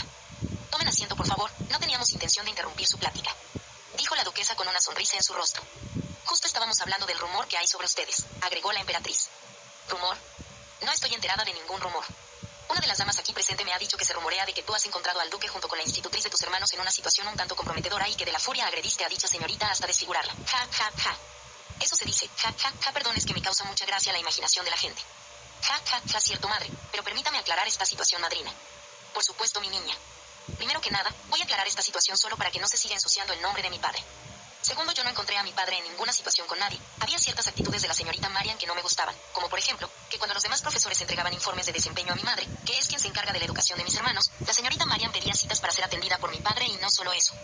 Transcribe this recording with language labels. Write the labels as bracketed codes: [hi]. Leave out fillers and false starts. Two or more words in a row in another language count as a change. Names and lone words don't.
[es] Tomen asiento, por favor, no teníamos intención de interrumpir su plática, dijo la duquesa con una sonrisa en su rostro. Justo estábamos hablando del rumor que hay sobre ustedes, agregó la emperatriz. ¿Rumor? No estoy enterada de ningún rumor. Una de las damas aquí presente me ha dicho que se rumorea de que tú has encontrado al duque junto con la institutriz de tus hermanos en una situación un tanto comprometedora y que de la furia agrediste a dicha señorita hasta desfigurarla. Ja, ja, ja. Eso se dice, ja, ja, ja, perdón, es que me causa mucha gracia la imaginación de la gente. Ja, ja, ja, cierto, madre, pero permítame aclarar esta situación, madrina. Por supuesto, mi niña. Primero que nada, voy a aclarar esta situación solo para que no se siga ensuciando el nombre de mi padre. Segundo, yo no encontré a mi padre en ninguna situación con nadie. Había ciertas actitudes de la señorita Marian que no me gustaban, como por ejemplo, que cuando los demás profesores entregaban informes de desempeño a mi madre, que es quien se encarga de la educación de mis hermanos, la señorita Marian pedía citas para ser atendida por mi padre y no solo eso.